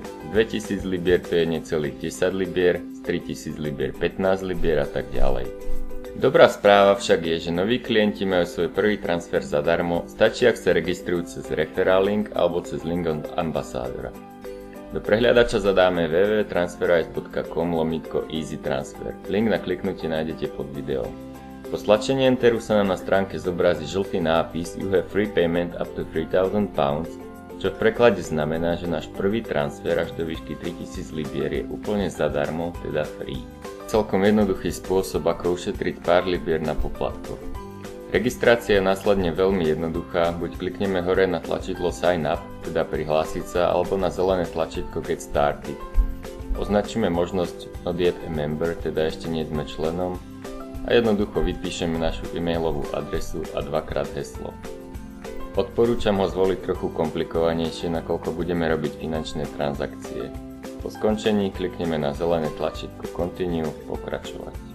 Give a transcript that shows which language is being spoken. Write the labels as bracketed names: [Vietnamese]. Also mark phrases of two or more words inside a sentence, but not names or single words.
[Slovak] 2000 libier to je necelých 10 libier, z 3000 libier 15 libier a tak ďalej. Dobrá správa však je, že noví klienti majú svoj prvý transfer zadarmo, stačí ak sa registrujú cez [English] referral link [Slovak] alebo cez link od ambasádora. Do prehliadača zadáme www.transferwise.com/easy transfer. Link na kliknutie nájdete pod videom. Po stlačení enteru sa nám na stránke zobrazí žltý nápis [English] You have free payment up to £3,000, [Slovak] čo v preklade znamená, že náš prvý transfer až do výšky 3000 libier je úplne zadarmo, teda free. Celkom jednoduchý spôsob, ako ušetriť pár libier na poplatkoch. Registrácia je následne veľmi jednoduchá, buď klikneme hore na tlačidlo [English] Sign up, [Slovak] teda prihlásiť sa, alebo na zelené tlačítko [English] Get started. [Slovak] Označíme možnosť [English] Not yet a member, [Slovak] teda ešte nie sme členom, a jednoducho vypíšeme našu e-mailovú adresu a dvakrát heslo. Odporúčam ho zvoliť trochu komplikovanejšie, nakoľko budeme robiť finančné transakcie. Po skončení klikneme na zelené tlačítko Continue, pokračovať.